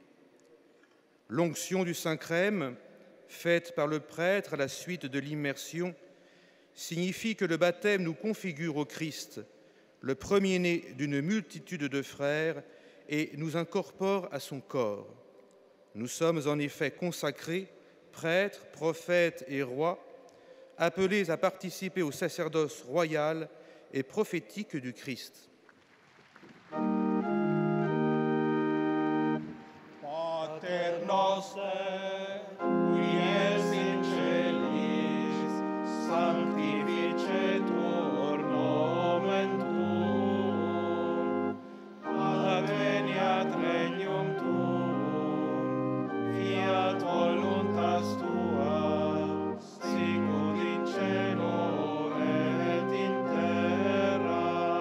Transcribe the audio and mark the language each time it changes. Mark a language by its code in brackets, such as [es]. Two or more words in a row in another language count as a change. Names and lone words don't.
[fr] L'onction du Saint-Crème, faite par le prêtre à la suite de l'immersion, signifie que le baptême nous configure au Christ, le premier-né d'une multitude de frères, et nous incorpore à son corps. Nous sommes en effet consacrés, prêtres, prophètes et rois, appelés à participer au sacerdoce royal et prophétique du Christ. [la] Pater noster, qui es in celis, sanctificetur nomen tuum, adveniat regnum tuum, fiat voluntas tua, sicut in cielo et in terra.